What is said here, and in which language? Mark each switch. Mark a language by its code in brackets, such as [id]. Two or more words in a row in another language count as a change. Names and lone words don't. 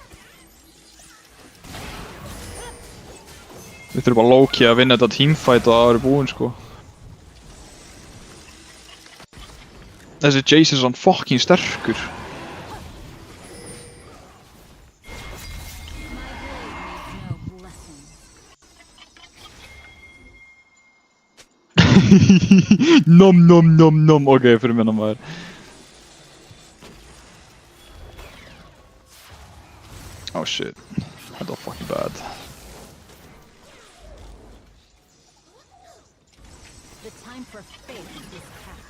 [is] Við þurfum bara low-key að vinna þetta teamfight og það verður búinn, sko. Þessi Jace er svona fucking sterkur. [en] My blade needs no blessings. Nom nom nom nom. [is] Ok, fyrir minna maður. [en] Oh shit. That was fucking bad. The time for faith is past.